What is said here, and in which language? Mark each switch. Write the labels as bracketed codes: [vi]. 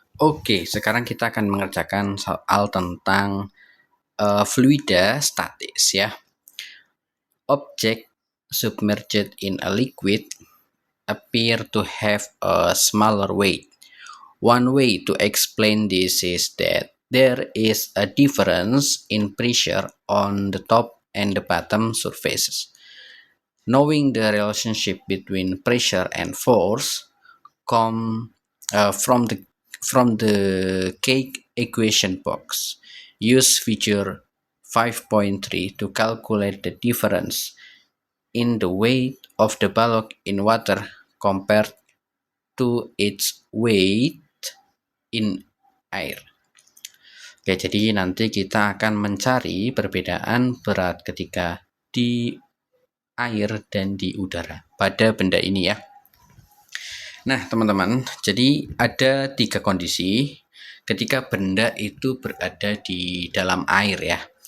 [id] Oke, sekarang kita akan mengerjakan soal tentang fluida statis ya. [en] Object submerged in a liquid appear to have a smaller weight. One way to explain this is that there is a difference in pressure on the top and the bottom surfaces. Knowing the relationship between pressure and force come from the cake equation box. Use figure 5.3 to calculate the difference in the weight of the balloon in water compared to its weight in air. [id] Oke, jadi nanti kita akan mencari perbedaan berat ketika di air dan di udara pada benda ini ya. Nah, teman-teman, jadi ada 3 kondisi ketika benda itu berada di dalam air ya.